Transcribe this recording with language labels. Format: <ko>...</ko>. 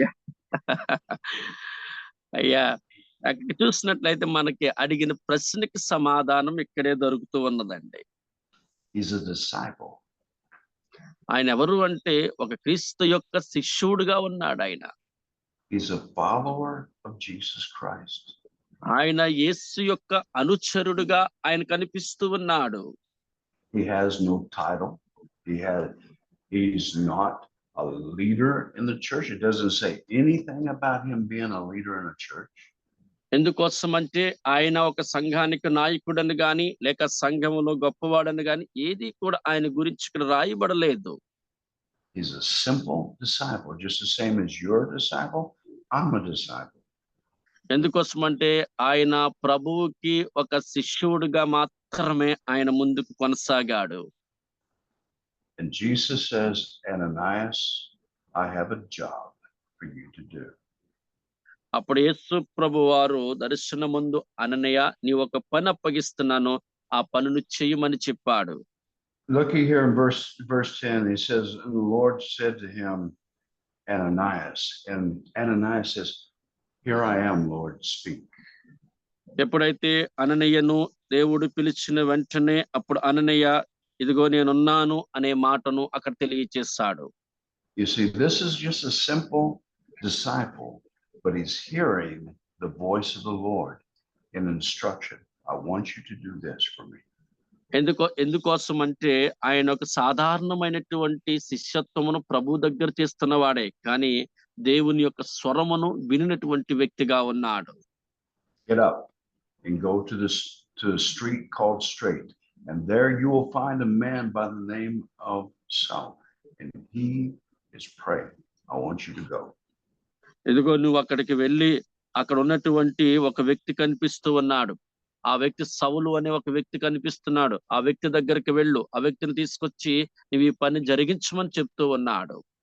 <en>yeah.</en> <te>అయ్యా, అక్కడ చూసినట్లయితే మనకి అడిగిన ప్రశ్నకి సమాధానం ఇక్కడే దొరుకుతూ ఉన్నదండి.</te> <en>He's a disciple.</en> <te>ఆయన ఎవరు అంటే ఒక క్రీస్తు యొక్క శిష్యుడుగా ఉన్నాడు ఆయన.</te> <en>He's a follower of Jesus Christ.</en> <te>ఆయన యేసు యొక్క అనుచరుడుగా ఆయన కనిపిస్తూ ఉన్నాడు.</te> <en>He has no title. He's not a leader in the church. It doesn't say anything about him being a leader in a church.</en> <te>ఎందుకోసం అంటే ఆయన ఒక సంఘానికి నాయకుడని గాని లేక సంఘములో గొప్పవాడని గాని ఏది కూడా ఆయన గురించి ఇక్కడ రాయబడలేదు.</te> <en>He's a simple disciple, just the same as you're a disciple. I'm a disciple.</en> <te>ఎందుకోసం అంటే ఆయన ప్రభువుకి ఒక శిష్యుడిగా మాత్రమే ఆయన ముందుకు కొనసాగాడు.</te> <en>And Jesus says, Ananias, I have a job for you to do.</en> <te>అప్పుడు యేసు ప్రభు వారు దర్శనమందు అననీయ నీవు ఒక పని అప్పగిస్తున్నాను, ఆ పనులు చేయమని చెప్పాడు.</te> <en>Looking here in verse 10, he says, and the Lord said to him, Ananias. And Ananias says, here I am, Lord, speak.</en> <te>ఎప్పుడైతే అననీయను దేవుడు పిలిచిన వెంటనే అప్పుడు అననీయ ఇదిగో నేనున్నాను అనే మాటను అక్కడ తెలియచేశాడు.</te> <en>You see, this is just a simple disciple, but he's hearing the voice of the Lord in instruction. I want you to do this for me.</en> <te>ఎందుకోసం అంటే ఆయన ఒక సాధారణమైనటువంటి శిష్యత్వమును ప్రభు దగ్గర చేస్తున్నవాడే, కానీ దేవుని యొక్క స్వరమును వినినటువంటి వ్యక్తిగా ఉన్నాడు.</te> <en>Get up and go to the street called Straight, and there you will find a man by the name of Saul, and he is praying. I want you to go.</en> <te>ఇదిగో నువ్వు అక్కడికి వెళ్ళి అక్కడ ఉన్నటువంటి ఒక వ్యక్తి కనిపిస్తూ ఉన్నాడు. ఆ వ్యక్తి సౌలు అనే ఒక వ్యక్తి కనిపిస్తున్నాడు. ఆ వ్యక్తి దగ్గరికి వెళ్ళు, ఆ వ్యక్తిని తీసుకొచ్చి నువ్వు ఈ పని జరిగించమని చెప్తూ ఉన్నాడు.</te>